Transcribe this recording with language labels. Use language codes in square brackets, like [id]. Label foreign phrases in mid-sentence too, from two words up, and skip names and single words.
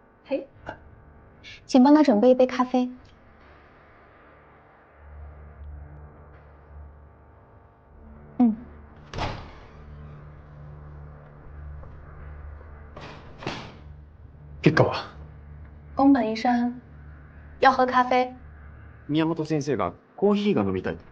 [ja] はい。 [zh] 请帮他准备一杯咖啡。嗯。 [ja] 結果は？ [zh] 宫本医生，要喝咖啡。 [ja] 宮本先生がコーヒーが飲みたい。